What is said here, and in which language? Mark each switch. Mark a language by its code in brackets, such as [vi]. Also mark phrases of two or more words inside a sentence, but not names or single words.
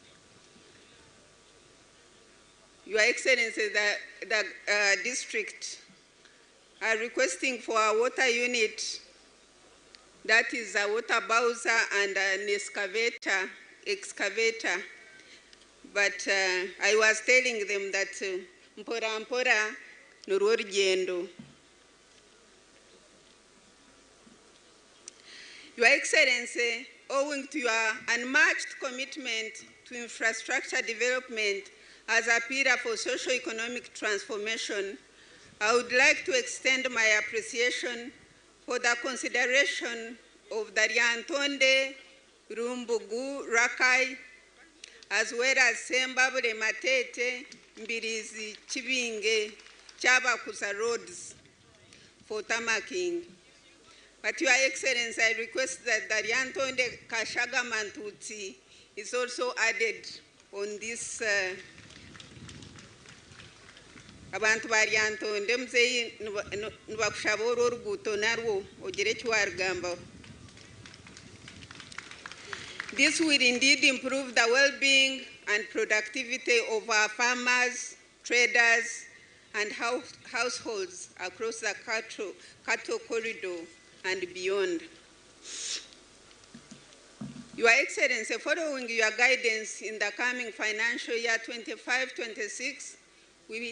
[en] Your Excellency, the district are requesting for a water unit, that is a water bowser and an excavator. But I was telling them that [nyn] mpora mpora nurwo rugendo. [en] Your Excellency, owing to your unmatched commitment to infrastructure development as a pillar for socio-economic transformation, I would like to extend my appreciation for the consideration of the Lyantonde, Rumbugu, Rakai, as well as Sembabule, Matete, Mbirizi, Chibinge, Chabakusa roads for tarmacking. But Your Excellency, I request that the Lyantonde Kashaga Mantuti is also added on this [nyn] abantu ba Lyantonde muzeyi nibakushaba oruguuto narwo ogire eki warugamba. [en] This will indeed improve the well-being and productivity of our farmers, traders, and households across the cattle corridor and beyond. Your Excellency, following your guidance in the coming financial year 25-26, we